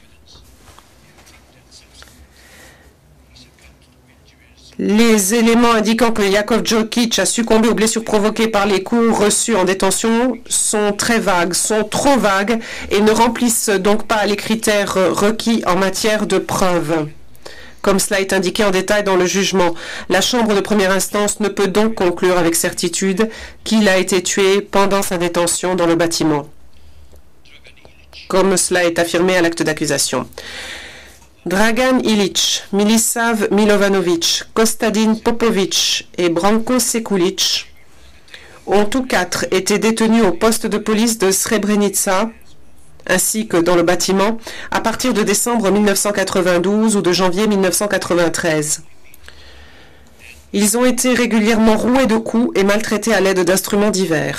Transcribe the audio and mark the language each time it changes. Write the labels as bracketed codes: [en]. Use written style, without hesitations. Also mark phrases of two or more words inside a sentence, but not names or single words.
[fr] Les éléments indiquant que Jakov Djokic a succombé aux blessures provoquées par les coups reçus en détention sont très vagues, sont trop vagues et ne remplissent donc pas les critères requis en matière de preuves. Comme cela est indiqué en détail dans le jugement, la Chambre de première instance ne peut donc conclure avec certitude qu'il a été tué pendant sa détention dans le bâtiment, comme cela est affirmé à l'acte d'accusation. Dragan Ilić, Milisav Milovanovic, Kostadin Popovic et Branko Sekulic ont tous quatre été détenus au poste de police de Srebrenica, ainsi que dans le bâtiment, à partir de décembre 1992 ou de janvier 1993. Ils ont été régulièrement roués de coups et maltraités à l'aide d'instruments divers.